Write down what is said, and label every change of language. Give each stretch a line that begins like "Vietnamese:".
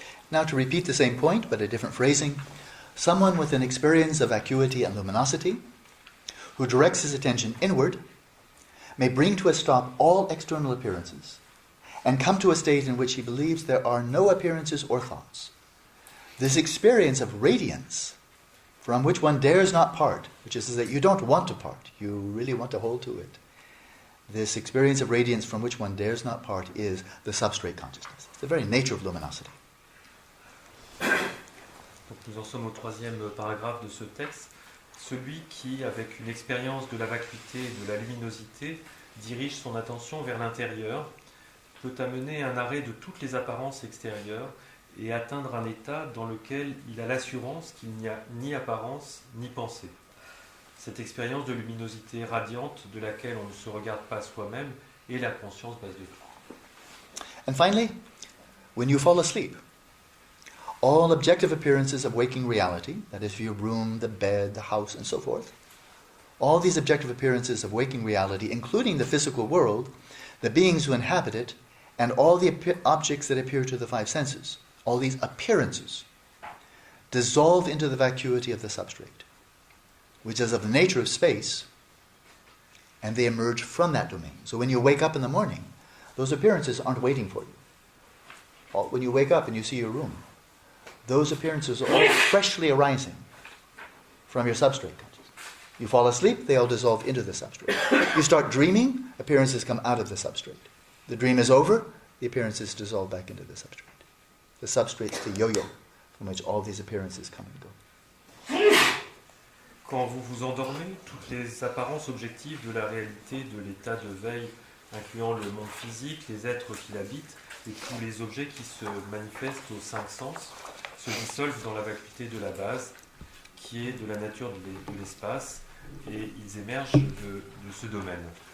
English: Now to repeat the same point, but a different phrasing, someone with an experience of vacuity and luminosity, who directs his attention inward, may bring to a stop all external appearances, and come to a state in which he believes there are no appearances or thoughts. This experience of radiance, from which one dares not part, which is that you don't want to part, you really want to hold to it. This experience of radiance from which one dares not part is the substrate consciousness. It's the very nature of luminosity.
French: Donc nous en sommes au troisième paragraphe de ce texte. Celui qui, avec une expérience de la vacuité et de la luminosité, dirige son attention vers l'intérieur, peut amener un arrêt de toutes les apparences extérieures et atteindre un état dans lequel il a l'assurance qu'il n'y a ni apparence ni pensée. Cette expérience de luminosité radiante de laquelle on ne se regarde pas soi-même est la conscience base de tout.
English: And finally, when you fall asleep, all objective appearances of waking reality, that is your room, the bed, the house, and so forth, all these objective appearances of waking reality, including the physical world, the beings who inhabit it, and all the objects that appear to the five senses, all these appearances, dissolve into the vacuity of the substrate, which is of the nature of space, and they emerge from that domain. So when you wake up in the morning, those appearances aren't waiting for you. When you wake up and you see your room, those appearances are all freshly arising from your substrate consciousness. You fall asleep, they all dissolve into the substrate. You start dreaming, appearances come out of the substrate. The dream is over, the appearances dissolve back into the substrate. The substrate's the yo-yo from which all these appearances come and go.
French: Quand vous vous endormez, toutes les apparences objectives de la réalité, de l'état de veille, incluant le monde physique, les êtres qui l'habitent et tous les objets qui se manifestent aux cinq sens, se dissolvent dans la vacuité de la base, qui est de la nature de l'espace, et ils émergent de ce domaine.